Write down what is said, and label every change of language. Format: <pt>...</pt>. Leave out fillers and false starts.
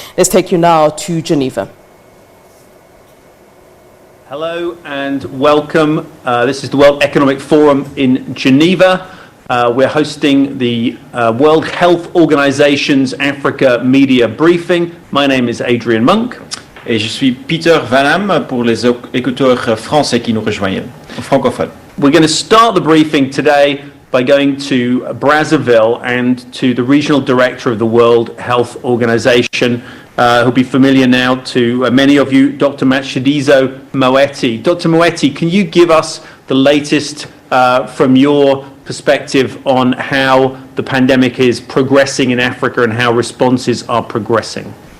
<en>Let's take you now to Geneva. Hello and welcome. This is the World Economic Forum in Geneva. We're hosting the World Health Organization's Africa Media Briefing. My name is Adrian Monk.</en> <fr>Et je suis Peter Vanham pour les écouteurs français qui nous rejoignent, francophones.</fr> <en>We're going to start the briefing today by going to Brazzaville and to the Regional Director of the World Health Organization, who'll be familiar now to many of you, Dr. Matshidiso Moeti. Dr. Moeti, can you give us the latest from your perspective on how the pandemic is progressing in Africa and how responses are progressing?</en>